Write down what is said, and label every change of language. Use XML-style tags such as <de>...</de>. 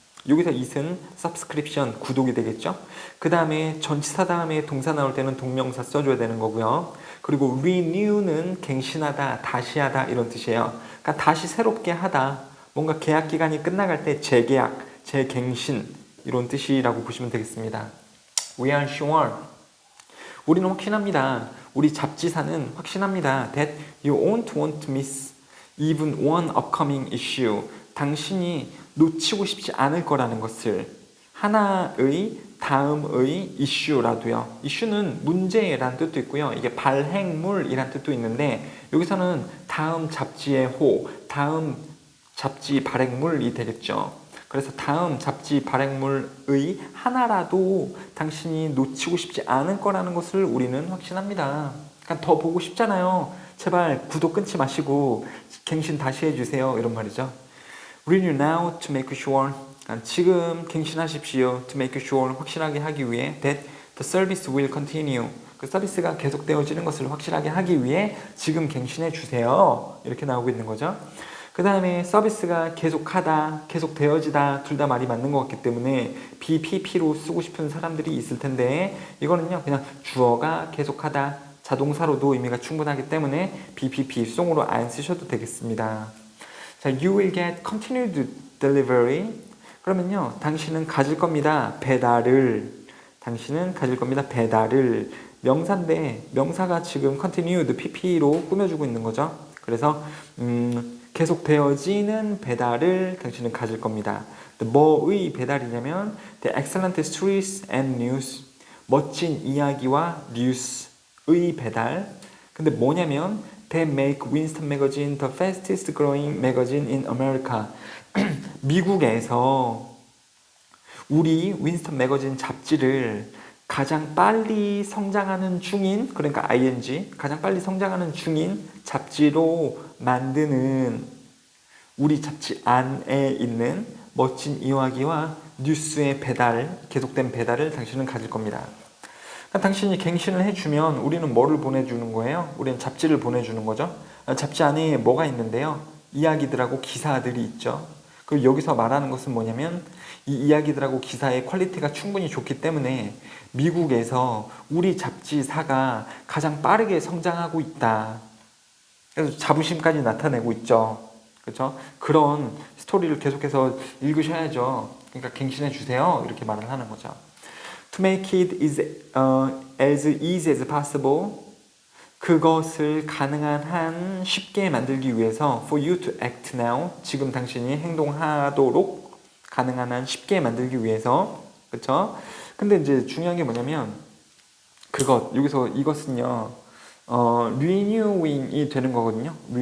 <ko>여기서 it은 subscription, 구독이 되겠죠? 그 다음에 전치사 다음에 동사 나올 때는 동명사 써줘야 되는 거고요. 그리고 renew는 갱신하다, 다시 하다 이런 뜻이에요. 그러니까 다시 새롭게 하다, 뭔가 계약 기간이 끝나갈 때 재계약, 재갱신 이런 뜻이라고 보시면 되겠습니다.</ko> <en>We are sure,</en> <ko>우리는 확신합니다. 우리 잡지사는 확신합니다.</ko> <en>That you won't want to miss even one upcoming issue.</en> <ko>당신이 놓치고 싶지 않을 거라는 것을, 하나의 다음의 이슈라도요. 이슈는 문제란 뜻도 있고요. 이게 발행물이란 뜻도 있는데 여기서는 다음 잡지의 호, 다음 잡지 발행물이 되겠죠. 그래서 다음 잡지 발행물의 하나라도 당신이 놓치고 싶지 않을 거라는 것을 우리는 확신합니다. 그러니까 더 보고 싶잖아요. 제발 구독 끊지 마시고 갱신 다시 해주세요. 이런 말이죠.</ko> <en>Renew now to make sure.</en> <ko>그러니까 지금 갱신하십시오.</ko> <en>To make sure,</en> <ko>확실하게 하기 위해.</ko> <en>That the service will continue.</en> <ko>그 서비스가 계속되어지는 것을 확실하게 하기 위해 지금 갱신해 주세요. 이렇게 나오고 있는 거죠. 그 다음에 서비스가 계속하다, 계속되어지다 둘 다 말이 맞는 것 같기 때문에 BPP로 쓰고 싶은 사람들이 있을 텐데 이거는요 그냥 주어가 계속하다, 자동사로도 의미가 충분하기 때문에 BPP 수동으로 안 쓰셔도 되겠습니다.</ko> <en>자, you will get continued delivery.</en> <ko>그러면요 당신은 가질 겁니다. 배달을. 당신은 가질 겁니다. 배달을. 명사인데 명사가 지금 continued PP로 꾸며주고 있는 거죠. 그래서 계속되어지는 배달을 당신은 가질 겁니다. 뭐의 배달이냐면</ko> <en>the excellent stories and news,</en> <ko>멋진 이야기와 뉴스의 배달. 근데 뭐냐면</ko> <en>they make Winston Magazine the fastest growing magazine in America.</en> <ko>미국에서 우리 윈스턴 매거진 잡지를 가장 빨리 성장하는 중인, 그러니까 ing, 가장 빨리 성장하는 중인 잡지로 만드는 우리 잡지 안에 있는 멋진 이야기와 뉴스의 배달, 계속된 배달을 당신은 가질 겁니다. 그러니까 당신이 갱신을 해주면 우리는 뭐를 보내주는 거예요? 우리는 잡지를 보내주는 거죠. 잡지 안에 뭐가 있는데요? 이야기들하고 기사들이 있죠. 그리고 여기서 말하는 것은 뭐냐면 이 이야기들하고 기사의 퀄리티가 충분히 좋기 때문에 미국에서 우리 잡지사가 가장 빠르게 성장하고 있다. 그래서 자부심까지 나타내고 있죠. 그렇죠? 그런 스토리를 계속해서 읽으셔야죠. 그러니까 갱신해 주세요. 이렇게 말을 하는 거죠.</ko> <en>To make it as easy as possible.</en> <ko>그것을 가능한 한 쉽게 만들기 위해서</ko> <en>for you to act now.</en> <ko>지금 당신이 행동하도록 가능한 한 쉽게 만들기 위해서 그쵸? 근데 이제 중요한 게 뭐냐면 여기서 이것은요 renewing이 되는 거거든요.</ko>